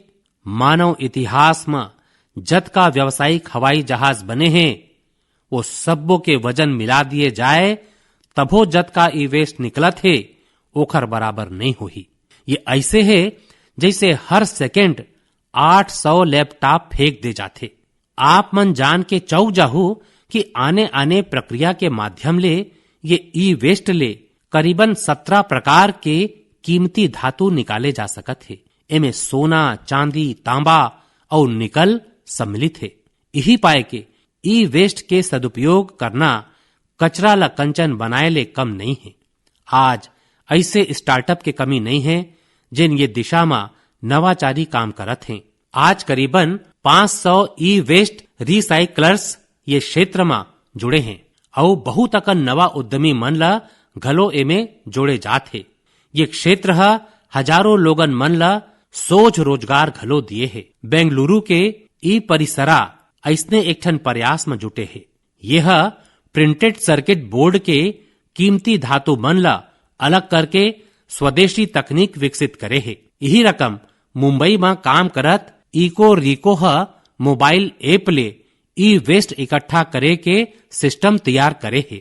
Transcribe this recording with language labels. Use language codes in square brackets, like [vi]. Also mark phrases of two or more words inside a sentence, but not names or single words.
[hne] मानव इतिहास में जतका व्यावसायिक हवाई जहाज बने हैं वो सब्बो के वजन मिला दिए जाए तभो जतका ई वेस्ट निकलत है ओखर बराबर नहीं होही। ये ऐसे है जैसे हर सेकेंड 800 लैपटॉप फेंक दे जाते। आप मन जान के चौक जाहू कि आने आने प्रक्रिया के माध्यम ले ये ई वेस्ट ले करीबन 17 प्रकार के कीमती धातु निकाले जा सकत है। एमे सोना, चांदी, तांबा और निकल सम्मिलित है। यही पाए के ई वेस्ट के सदुपयोग करना कचरा ला कंचन बनाए ले कम नहीं है। आज ऐसे स्टार्टअप के कमी नहीं है जिन ये दिशा में नवाचारी काम करत हैं। आज करीबन 500 [en] e-waste recyclers [hne] ये क्षेत्र में जुड़े हैं और बहुत अकन नवा उद्यमी मन ला घलो एमे जोड़े जात है। ये क्षेत्र हजारों लोगन मन ला सोच रोजगार घलो दिए है। बेंगलुरु के ई परिसरा ऐसने एक ठन प्रयास में जुटे है। यह [en] printed circuit board [hne] के कीमती धातु मन ला अलग करके स्वदेशी तकनीक विकसित करे है। यही रकम मुंबई में काम करत इको रिको [en] mobile app [hne] ले ई वेस्ट इकट्ठा करे के सिस्टम तैयार करे है।